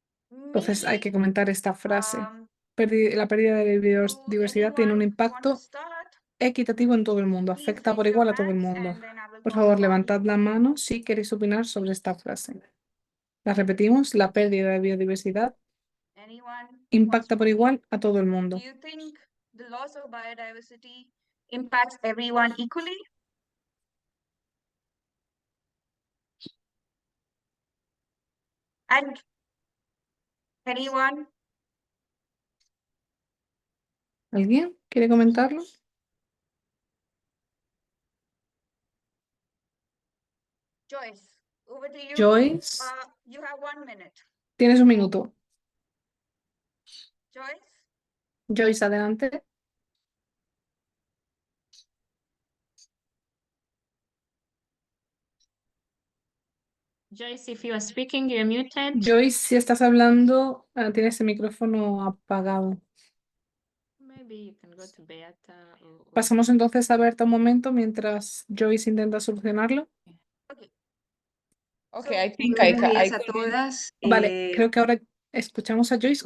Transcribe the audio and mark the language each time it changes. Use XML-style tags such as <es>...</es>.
<es>Entonces hay que comentar esta frase. La pérdida de biodiversidad tiene un impacto equitativo en todo el mundo, afecta por igual a todo el mundo. Por favor, levantad la mano si queréis opinar sobre esta frase. La repetimos, la pérdida de biodiversidad impacta por igual a todo el mundo.</es> <en>Do you think the loss of biodiversity impacts everyone equally? And anyone?</en> <es>¿Alguien quiere comentarlo?</es> <en>Joyce, over to you.</en> <es>Joyce,</es> <en>You have 1 minute.</en> <es>tienes un minuto.</es> <en>Joyce?</en> <es>Joyce, adelante.</es> <en>Joyce, if you are speaking, you're muted.</en> <es>Joyce, si estás hablando, tienes el micrófono apagado.</es> <en>Maybe you can go to Beata or</en> <es>Pasamos entonces a Berta un momento mientras Joyce intenta solucionarlo.</es> <en>Okay, I think</en> <es>Buenos</es> <en>I</en> <es>días a</es> <en>couldn't.</en> <es>todas. Vale, creo que ahora escuchamos a Joyce.</es>